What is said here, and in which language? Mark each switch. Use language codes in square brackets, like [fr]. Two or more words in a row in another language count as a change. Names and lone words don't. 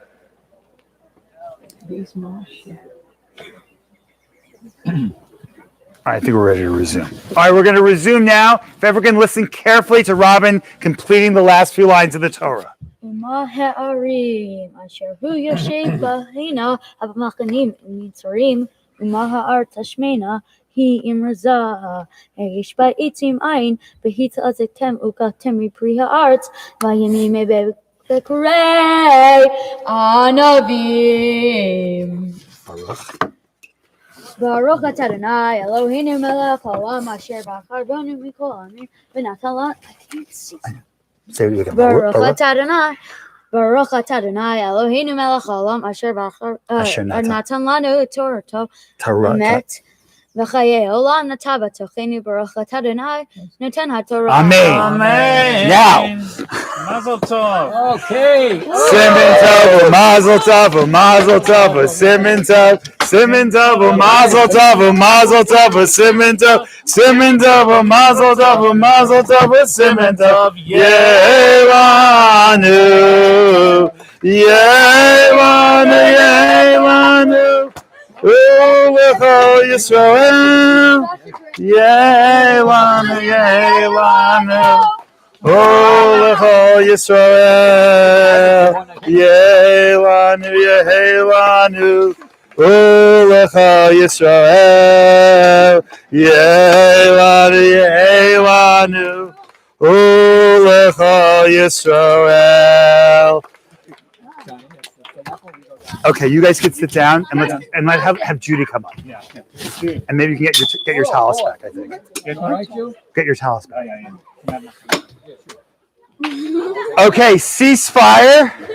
[en] These Marcia. I think we're ready to resume. All right, we're going to resume now. If everyone can listen carefully to Robin completing the last few lines of the Torah. [he] ומה הערים אשר הוא יושב בהנה המחנים מצרים ומה הארץ השמנה היא אמרזה יש בה עצים אין והתעזקתם וקחתם מפרי הארץ וימים בקורי ענבים ברוך אתה אדוני אלוהינו מלך העולם אשר בחר בנו מכל העמים ונתן לנו [en] Say it again. [he] ברוך אתה אדוני, ברוך אתה אדוני, אלוהינו מלך העולם, אשר נתן לנו את תורתו, אמת, וחיי עולם נטע בתוכנו, ברוך אתה אדוני, נותן התורה. [en] Amen. Now. [he] מזל טוב. [en] Okay. [he] סימן טוב, מזל טוב, מזל טוב, סימן טוב, סימן טוב, מזל טוב, מזל טוב, סימן טוב, סימן טוב, מזל טוב, מזל טוב, סימן טוב. יהא לנו, יהא לנו, יהא לנו, ולכל ישראל, יהא לנו, יהא לנו. אוי, לכל ישראל, יהא לנו, יהא לנו. אוי, לכל ישראל, יהא לנו, יהא לנו. אוי, לכל ישראל. [en] Okay, you guys can sit down and let's have Judy come up. Yeah. And maybe you can get your tallis back. I think. Get your tallis back. Okay, ceasefire.